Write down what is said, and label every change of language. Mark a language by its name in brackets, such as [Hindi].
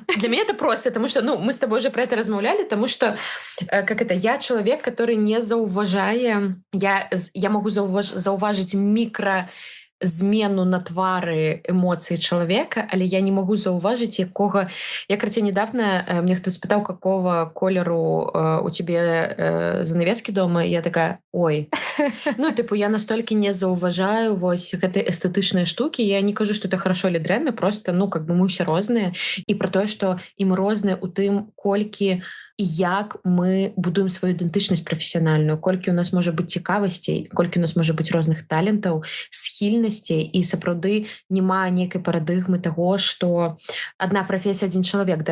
[Russian] Для меня это просто, потому что, мы с тобой уже про это размаўлялі, потому что, я человек, который [Belarusian] не заўважае... Я могу заўважыць змену на твары эмоцыі чалавека, але я не могу заўважыць якога... Я карацей недавно мне хто спытаў, [Russian] какого колеру у тебе [Belarusian] занавескі дома, я такая, ой. Я настолькі не заўважаю вось гэтай эстэтычныя штукі. Я не кажу, [Russian] что это хорошо или [Belarusian] дрэнна, просто, мы ўсе розныя. І про тое, што і мы розныя у тым, колькі і як мы будуем сваю ідэнтычнасць прафесіянальную, колькі у нас можа быць цікавасцей, колькі у нас можа быць розных талентаў, схільнасцей, і сапраўды няма нейкай парадыгмы таго, што адна прафесія, адзін чалавек.